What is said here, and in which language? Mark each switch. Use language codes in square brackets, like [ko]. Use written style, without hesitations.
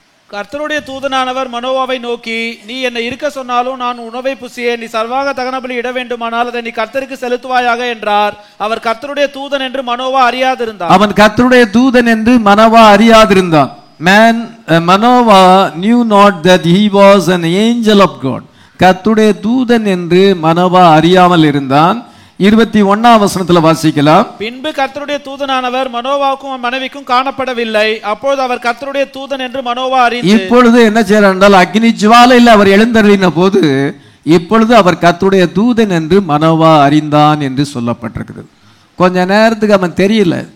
[ta] கர்த்தருடைய தூதனானவர் மனோவாவை நோக்கி, நீ என்னை இருக்க சொன்னாலும் நான் உணவை புசியேன், நீ சர்வாக தகனபலி இட வேண்டுமானால் அதை நீ கர்த்தருக்கு செலுத்துவாயாக என்றார். அவர் கர்த்தருடைய தூதன் என்று மனோவா அறியாதிருந்தான். அவன் கர்த்தருடைய தூதன் என்று Manoah அறியாதிருந்தான். [en] Manoah knew not that he was an angel of God. [ta] கர்த்தருடைய தூதன் என்று மனோவா அறியாமல் இருந்தான். 21ஆம் வசனத்துல வாசிக்கலாம். பின்பு கர்த்தருடைய தூதனானவர் மனோவாவுக்கும் மனைவிக்கும் காணப்படவில்லை. அப்பொழுது அவர் கர்த்தருடைய தூதன் என்று மனோவா அறிந்து, இப்பொழுது என்ன செய்யறால் அக்னி ஜுவாலையில் அவர் எழுந்தருளின போது இப்பொழுது அவர் கர்த்தருடைய தூதன் என்று மனோவா அறிந்தான் என்று சொல்லப்பட்டிருக்கிறது. கொஞ்ச நேரத்துக்கு அவன் தெரியல,